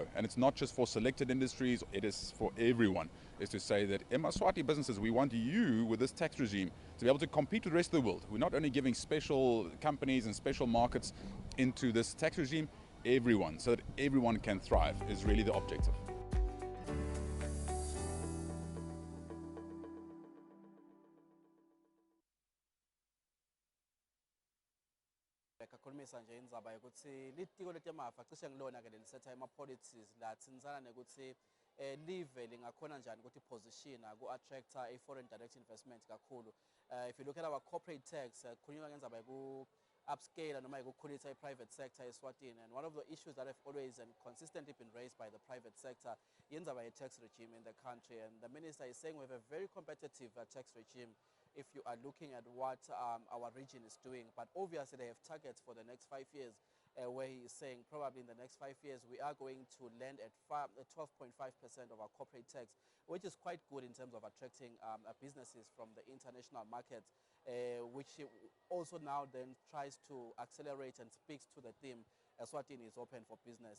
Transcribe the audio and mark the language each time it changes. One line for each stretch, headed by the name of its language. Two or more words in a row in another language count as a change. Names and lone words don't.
English: And it's not just for selected industries, it is for everyone. Is to say that in Eswatini businesses, we want you with this tax regime to be able to compete with the rest of the world. We're not only giving special companies and special markets into this tax regime, everyone, so that everyone can thrive is really the objective.
Swati: Kakhulumisa nje indzaba yokuthi litiko letemafa cishe ngilona ke lelisetha ama-policies lathinzana nekuthi live lingakhona njani ukuthi positiona ku-attracta i-
English: foreign direct investment
Swati: kakhulu.
English: If you look at our corporate tax,
Swati: khulunywa ngendzaba upscale noma ukukhulisa i-private sector eSwatini.
English: And one of the issues that have always and consistently been raised by the private sector is about a tax regime in the country. And the minister is saying we have a very competitive tax regime if you are looking at what our region is doing. But obviously they have targets for the next 5 years where he is saying probably in the next 5 years we are going to land at 12.5% of our corporate tax, which is quite good in terms of attracting businesses from the international markets, which he also now then tries to accelerate and speaks to the theme Eswatini is open for business.